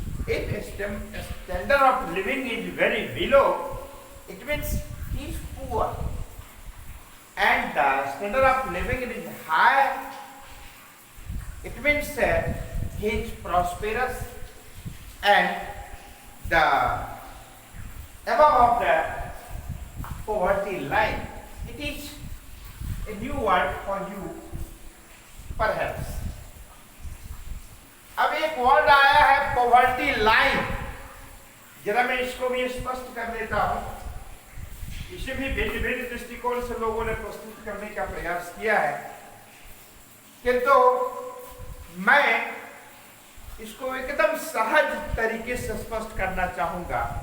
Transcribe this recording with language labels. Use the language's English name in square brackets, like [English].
[English] If standard of living is very below, it means he is poor, and the standard of living is high, it means he is prosperous, and the above of the poverty line. It is a new word for you perhaps. [Hindi] अब एक word आया है poverty line, जरा मैं इसको भी स्पष्ट कर देता हूं। इसे भी भिन्न भिन्न दृष्टिकोण से लोगों ने प्रस्तुत करने का प्रयास किया है, किंतु मैं इसको एकदम सहज तरीके से स्पष्ट करना चाहूंगा।